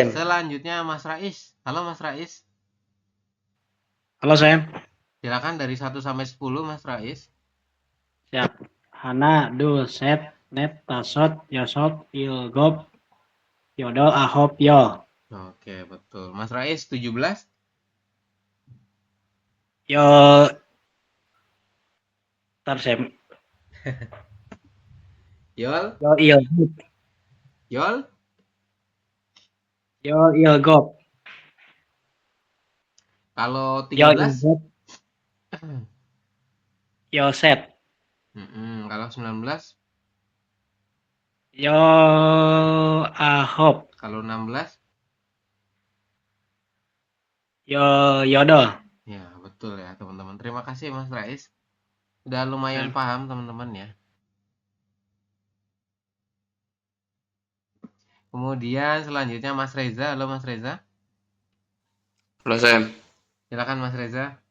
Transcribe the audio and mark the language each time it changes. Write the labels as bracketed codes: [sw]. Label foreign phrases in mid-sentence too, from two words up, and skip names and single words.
[id] selanjutnya Mas Rais. Halo Mas Rais. Halo Sam. Silakan dari 1 sampai 10 Mas Rais. [ko] Siap. 하나, 둘, 셋, 넷, 다섯, 여섯, 일곱, 여덟, 아홉, 열. [id] Oke, betul. Mas Rais 17. Yol. Ntar Sam. Yol, [ko] 열, 일곱. [id] Yol. [ko] 열, 일곱. [id] Kalau Yol, 13. [ko] 일곱. 열, 셋. [id] Kalau 19. [ko] 열, 아홉. [id] Kalau 16. [ko] 열, 여덟. [id] Ya, betul ya teman-teman. Terima kasih Mas Rais. Udah lumayan Sam. paham teman-teman ya. Kemudian selanjutnya Mas Reza. Halo Mas Reza. Halo Sam. Silakan Mas Reza.